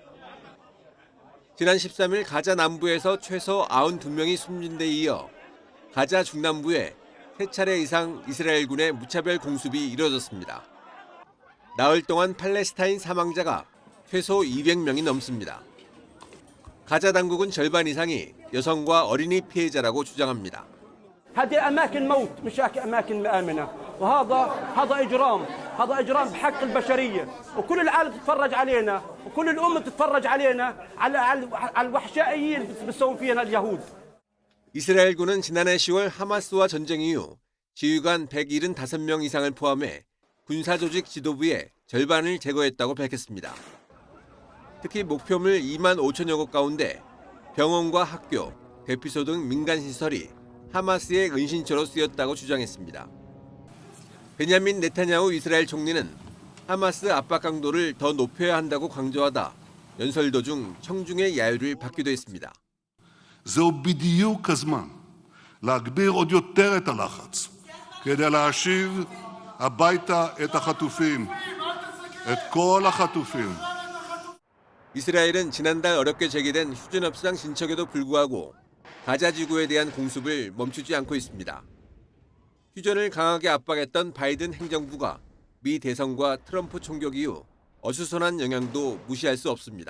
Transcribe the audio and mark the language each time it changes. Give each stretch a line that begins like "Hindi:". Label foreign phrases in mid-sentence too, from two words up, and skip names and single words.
Korean: 지난 13일 가자 남부에서 최소 92명이 숨진 데 이어 가자 중남부에 3차례 이상 이스라엘군의 무차별 공습이 이뤄졌습니다. 나흘 동안 팔레스타인 사망자가 최소 200명이 넘습니다. 가자 당국은 절반 이상이 여성과 어린이 피해자라고 주장합니다.
Arabic: هذه أماكن موت مش أماكن آمنة وهذا إجرام بحق البشرية وكل العالم تتفرج علينا وكل الأمة تتفرج علينا على الوحشائيين اللي بيسوون فينا اليهود.
Korean: 이스라엘군은 지난해 10월 하마스와 전쟁 이후 지휘관 175명 이상을 포함해 군사조직 지도부의 절반을 제거했다고 밝혔습니다. 특히 목표물 2만 5천여 곳 가운데 병원과 학교, 대피소 등 민간시설이 하마스의 은신처로 쓰였다고 주장했습니다. 베냐민 네타냐후 이스라엘 총리는 하마스 압박 강도를 더 높여야 한다고 강조하다 연설 도중 청중의 야유를 받기도 했습니다.
Hebrew: זהו בדיוק הזמן להגביר עוד יותר את הלחץ כדי להשיב הביתה את החטופים, את כל החטופים.
Korean: 이스라엘은 지난달 어렵게 재개된 휴전협상 진척에도 불구하고 가자 지구에 대한 공습을 멈추지 않고 있습니다. 휴전을 강하게 압박했던 바이든 행정부가 미 대선과 트럼프 총격 이후 어수선한 영향도 무시할 수 없습니다.